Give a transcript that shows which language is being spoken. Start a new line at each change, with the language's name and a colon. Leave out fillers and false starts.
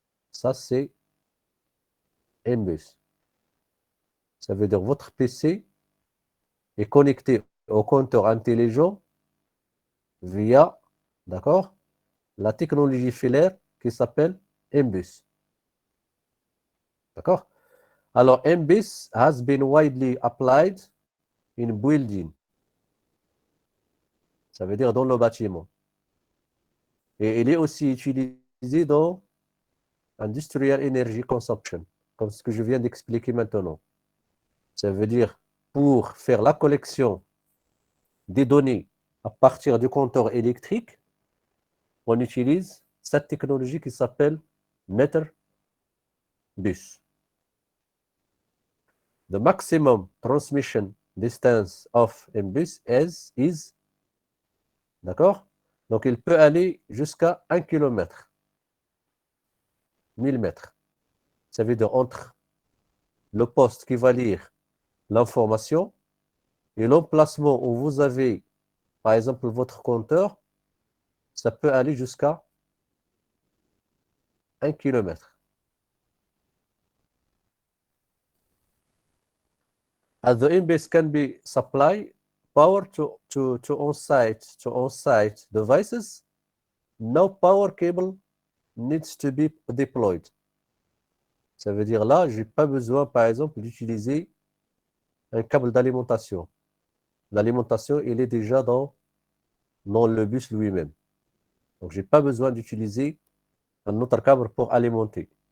French: Ça, c'est MBus. Ça veut dire votre PC est connecté au compteur intelligent via, d'accord, la technologie filaire qui s'appelle MBus. D'accord? Alors,
English: MBus has been widely applied in building.
French: Ça veut dire dans le bâtiment. Et il est aussi utilisé dans
English: Industrial Energy Consumption,
French: comme ce que je viens d'expliquer maintenant. Ça veut dire pour faire la collection des données à partir du compteur électrique, on utilise cette technologie qui s'appelle Meterbus.
English: The maximum transmission distance of MBus is,
French: d'accord? Donc, il peut aller jusqu'à 1 km, 1000 mètres. Ça veut dire entre le poste qui va lire l'information et l'emplacement où vous avez, par exemple, votre compteur, ça peut aller jusqu'à 1 km.
English: As the MBus can be supplied power to on-site devices, no power cable needs to be deployed.
French: Ça veut dire là, je n'ai pas besoin, par exemple, d'utiliser un câble d'alimentation. L'alimentation, il est déjà dans le bus lui-même. Donc, je n'ai pas besoin d'utiliser un autre câble pour alimenter.